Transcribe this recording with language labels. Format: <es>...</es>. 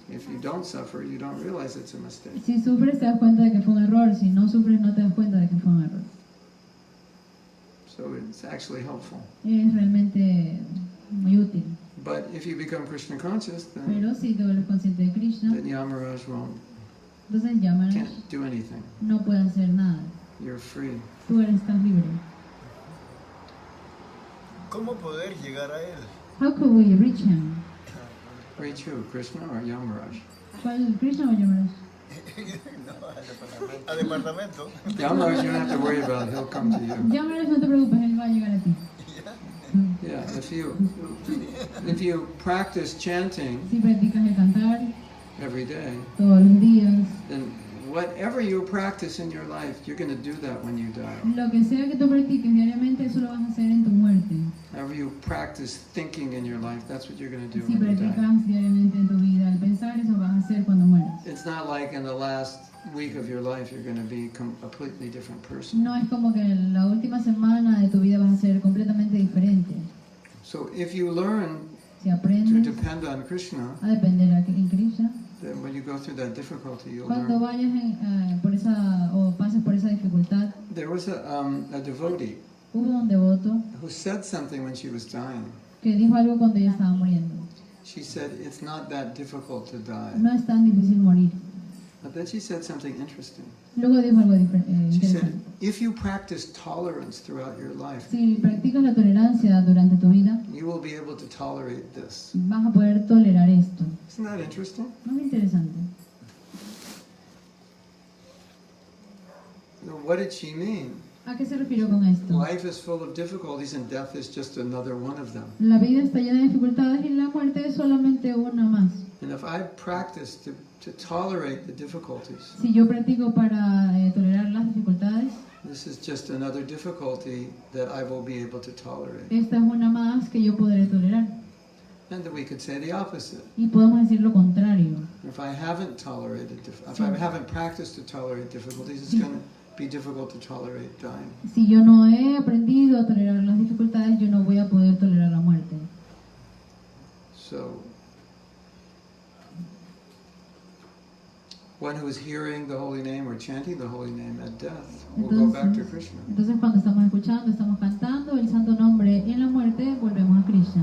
<en>If you don't suffer, you don't realize it's a mistake.</en> <es>Si sufres, te das cuenta de que fue un error. Si no sufres, no te das cuenta de que fue un error.</es> <en>So it's actually helpful.</en> <es>Es realmente muy útil.</es> <en>But if you become Krishna conscious, then</en> <es>Pero si tú eres consciente de Krishna,</es> <en>Yamaraj won't,</en> <es>entonces Yamaraj</es> <en>can't do anything.</en> <es>no puede hacer nada.</es> <en>You're free.</en> <es>Tú estás libre. ¿Cómo poder llegar a él?</es> <en>How could we reach him? Reach who, Krishna or Yamaraj?</en> <es>¿Cuál, Krishna o Yamaraj? Al departamento.</es> <en>Yamaraj, you don't have to worry about it. He'll come to you.</en> <es>Yamaraj, no te preocupes, él va a llegar a ti.</es> <en>Yeah, if you practice chanting</en> <es>Si practicas el cantar</es> <en>every day,</en> <es>todos los días,</es> <en>then whatever you practice in your life, you're going to do that when you die.</en> <es>lo que sea que tú practiques diariamente, eso lo vas a hacer en tu muerte.</es> <en>However you practice thinking in your life, that's what you're going to do</en> <es>Si</es> <en>when you die.</en> <es>practicas diariamente en tu vida el pensar, eso vas a hacer cuando mueras.</es> <en>It's not like in the last week of your life you're going to be a completely different person.</en> <es>No es como que en la última semana de tu vida vas a ser completamente diferente.</es> <en>So if you learn</en> <es>Si</es> <en>to</en> <es>aprendes</es> <en>depend on Krishna,</en> <es>a depender en Krishna,</es> <en>then when you go through that difficulty, you'll</en> <es>cuando</es> <en>learn.</en> <es>vayas por esa o pases por esa dificultad,</es> <en>There was a devotee</en> <es>hubo un devoto</es> <en>who said something when she was dying.</en> <es>que dijo algo cuando ella estaba muriendo.</es> <en>She said, it's not that difficult to die.</en> <es>No es tan difícil morir.</es> <en>But then she said something interesting.</en> <es>Luego dijo algo</es> <en>She said,</en> <es>interesante.</es> <en>if you practice tolerance throughout your life,</en> <es>Si practicas la tolerancia durante tu vida,</es> <en>you will be able to tolerate this.</en> <es>vas a poder tolerar esto.</es> <en>Isn't that interesting?</en> <es>¿No es interesante?</es> <en>So what did she mean?</en> <es>¿A qué se refirió con esto?</es> <en>Life is full of difficulties and death is just another one of them.</en> <es>La vida está llena de dificultades y la muerte es solamente una más.</es> <en>And if I practice to tolerate the difficulties,</en> <es>Si yo practico para tolerar las dificultades,</es> <en>this is just another difficulty that I will be able to tolerate.</en> <es>esta es una más que yo podré tolerar.</es> <en>And then we could say the opposite.</en> <es>Y podemos decir lo contrario.</es> <en>If I haven't if I haven't practiced to tolerate difficulties, it's going to be difficult to tolerate dying.</en> <es>Si yo no he aprendido a tolerar las dificultades, yo no voy a poder tolerar la muerte.</es> <en>So, one who is hearing the holy name or chanting the holy name at death will go back to Krishna.</en> <es>Entonces cuando estamos escuchando, estamos cantando el santo nombre y en la muerte volvemos a Krishna.</es>